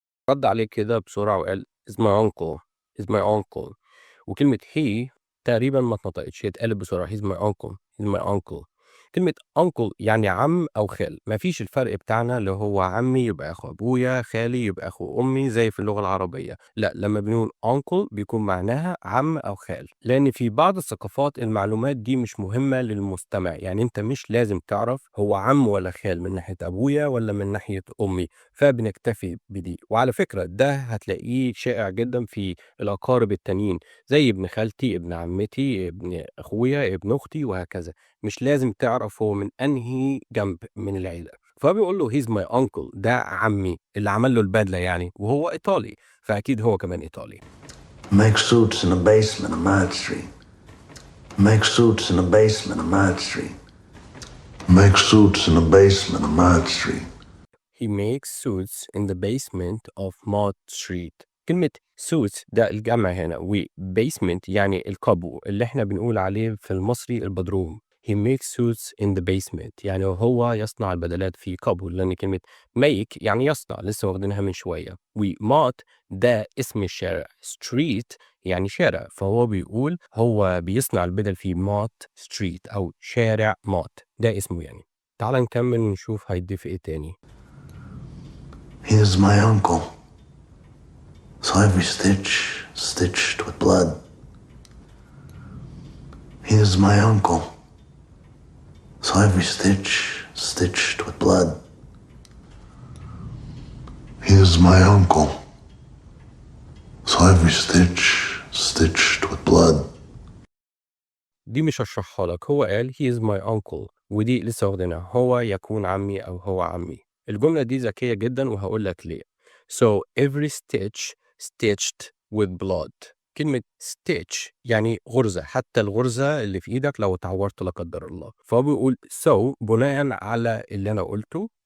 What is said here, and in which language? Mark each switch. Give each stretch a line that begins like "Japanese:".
Arabic: رد عليه كده بسرعة وقال
English: is my uncle is my uncle.
Arabic: وكلمة he تقريبا ما اتنطقتش، هي اتقالت بسرعة
English: he's my uncle he's my uncle.
Arabic: كلمة uncle يعني عم أو خال، مفيش الفرق بتاعنا اللي هو عمي يبقى أخو أبويا، خالي يبقى أخو أمي زي في اللغة العربية. لا، لما بنقول uncle بيكون معناها عم أو خال، لأن في بعض الثقافات المعلومات دي مش مهمة للمستمع. يعني أنت مش لازم تعرف هو عم ولا خال من ناحية أبويا ولا من ناحية أمي، فبنكتفي بدي. وعلى فكرة ده هتلاقيه شائع جدا في الأقارب التانيين، زي ابن خالتي، ابن عمتي، ابن أخويا، ابن أختي، وهكذا. مش لازم تعرف هو من أنهي جنب من العيلة. فبيقول له
English: he's my uncle،
Arabic: ده عمي اللي عمل له البدلة يعني، وهو إيطالي، فأكيد هو كمان إيطالي.
English: Make suits in the basement of Mad Street. Make suits in the basement of Mad Street. Make suits in the basement of Mad Street. He makes suits in the basement of Mott Street.
Arabic: كلمة suits ده الجمع هنا، و basement يعني القبو اللي احنا بنقول عليه في المصري البدروم.
English: He makes suits in the basement
Arabic: يعني هو يصنع البدلات في قبو، لأن كلمة make يعني يصنع لسه واخدينها من شوية، و Mott ده اسم الشارع، street يعني شارع، فهو بيقول هو بيصنع البدل في Mott Street أو شارع Mott، ده اسمه يعني. تعال نكمل ونشوف هيضيف ايه تاني.
English: He is my uncle. So every stitch stitched with blood. He is my uncle. So every stitch stitched with blood. He is my uncle. So every stitch stitched with blood.
Arabic: دي مش هشرحها لك، هو قال
English: he is my uncle،
Arabic: ودي لسه واخدينها هو يكون عمي أو هو عمي. الجملة دي ذكية جدا وهقول لك ليه.
English: So every stitch stitched with blood.
Arabic: كلمة stitch يعني غرزة، حتى الغرزة اللي في إيدك لو اتعورت لا قدر الله. فهو بيقول so بناء على اللي أنا قلته